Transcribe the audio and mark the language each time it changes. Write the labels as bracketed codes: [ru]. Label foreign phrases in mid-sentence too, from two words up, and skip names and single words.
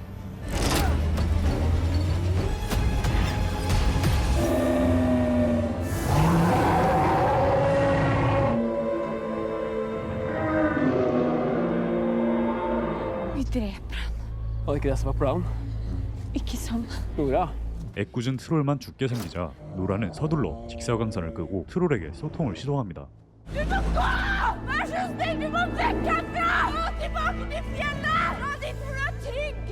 [no] Vi dreper han. Var det ikke det som var planen? Ikke sånn. Nora? [ko] 애꿎은 트롤만 죽게 생기자 노라는 서둘러 직사광선을 끄고 트롤에게 소통을 시도합니다. [no] Du må gå! Vær så snill, du må vekk herfra! Gå tilbake til fjellet! Dra dit hvor du er trygg!